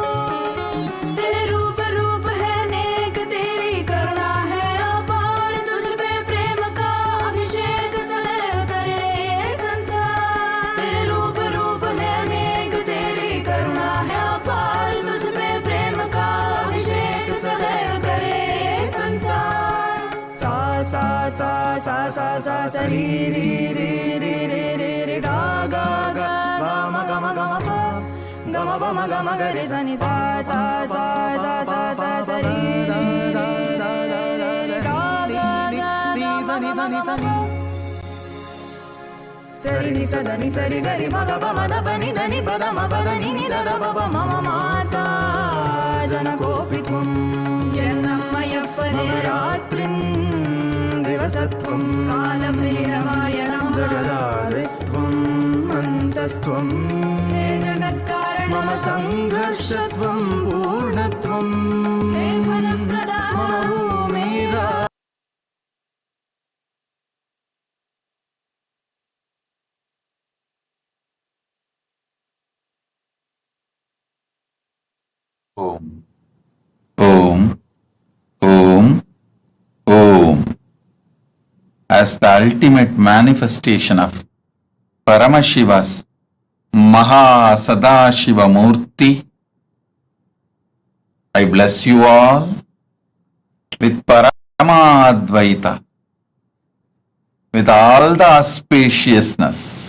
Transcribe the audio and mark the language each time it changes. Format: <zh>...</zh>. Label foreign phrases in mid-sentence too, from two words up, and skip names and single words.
<hi>तेरे रूप रूप है नेक, तेरी करुणा है अपार, तुझ पे प्रेम का अभिषेक सदैव करे संसार। तेरे रूप रूप है नेक, तेरी करुणा है अपार, तुझ पे प्रेम का अभिषेक सदैव करे संसार। सा सा सा सा सा सा री री री री री री री गा गा गा गा म ग म ग म प ग म प म ग म ग रे सा नि सा सा सा सा सा सा सा री री री री री री गा गा गा गा सा नि सा नि सा नि सरि नि स ध नि सरि ग रि म ग प म द प नि ध नि प द म प द नि नि द द प प म म</hi> <sa>माता जनकोऽपि त्वं यन्नमयप्पने रात्रिं दिवसत्वं कालभैरवाय नमः। जगदादिस्त्वं अन्तस्त्वं हे जगत् पुरुषत्वं पूर्णत्वं ते फलप्रदाता मम भूमिरा Om. ॐ। ॐ. Om.</sa> <en>As the ultimate manifestation of Paramashiva's MahaSadashiva Murthy, I bless you all with Paramadvaita, with all the auspiciousness,</en>